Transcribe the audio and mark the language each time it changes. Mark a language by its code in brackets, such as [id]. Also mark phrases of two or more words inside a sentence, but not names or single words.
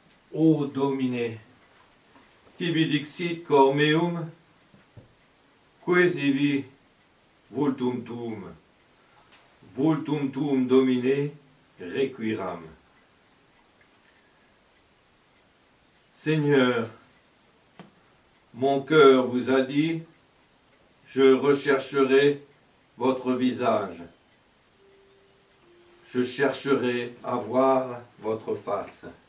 [la] Ô Domine, tibi dixit cor meum, quaesivi vultum tuum Domine requiram. [fr] Seigneur, mon cœur vous a dit, je rechercherai votre visage. Je chercherai à voir votre face.